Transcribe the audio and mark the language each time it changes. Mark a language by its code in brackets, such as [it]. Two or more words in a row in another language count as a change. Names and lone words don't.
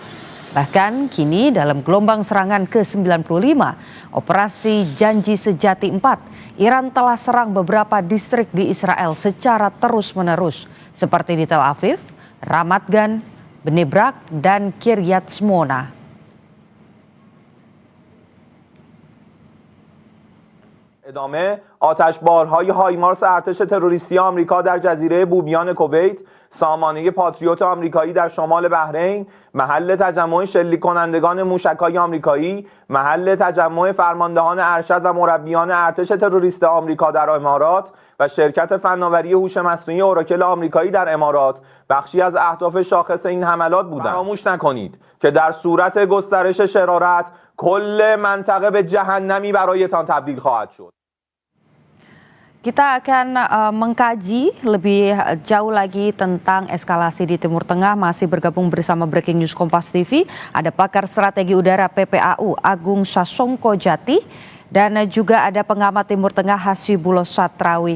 [id] Bahkan kini dalam gelombang serangan ke-95, Operasi Janji Sejati 4, Iran telah serang beberapa distrik di Israel secara terus-menerus, seperti di Tel Aviv, Ramat Gan, Bnei Brak, dan Kiryat Shmona. [fa] ادامه آتشبارهای هایمارس ارتش تروریستی آمریکا در جزیره بومیان کویت، سامانه پاتریوت آمریکایی در شمال بحرین، محل تجمع شلیک کنندگان موشک‌های آمریکایی، محل تجمع فرماندهان ارشد و مربیان ارتش تروریست آمریکا در امارات و شرکت فناوری هوش مصنوعی اوراکل آمریکایی در امارات بخشی از اهداف شاخص این حملات بودند. فراموش نکنید که در صورت گسترش شرارت کل منطقه به جهنمی برایتان تبدیل خواهد شد. [id] Kita akan mengkaji lebih jauh lagi tentang eskalasi di Timur Tengah. Masih bergabung bersama Breaking News Kompas TV. Ada pakar strategi udara PPAU Agung Sasongko Jati. Dan juga ada pengamat Timur Tengah Hasibullah Satrawi.